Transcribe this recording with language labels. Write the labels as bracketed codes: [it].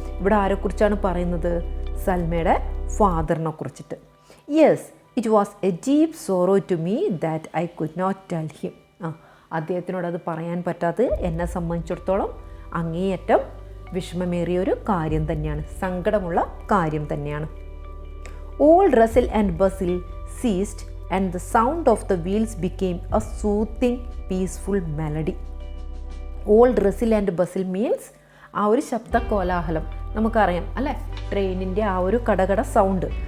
[ml] ഇവിടെ ആരെക്കുറിച്ചാണ് പറയുന്നത്? സൽമയുടെ ഫാദറിനെ കുറിച്ചിട്ട്. [en] Yes, it was a deep sorrow to me that I could not tell him. [ml] അദ്ദേഹത്തിനോട് അത് പറയാൻ പറ്റാത്തത് എന്നെ സംബന്ധിച്ചിടത്തോളം അങ്ങേയറ്റം വിഷമമേറിയൊരു കാര്യം തന്നെയാണ്, സങ്കടമുള്ള കാര്യം തന്നെയാണ്. [en] All rustle and bustle ceased and the sound of the wheels became a soothing, peaceful melody. All rustle and bustle means [ml] ആ ഒരു ശബ്ദ കോലാഹലം നമുക്കറിയാം അല്ലേ, ട്രെയിനിൻ്റെ ആ ഒരു കടകട സൗണ്ട്.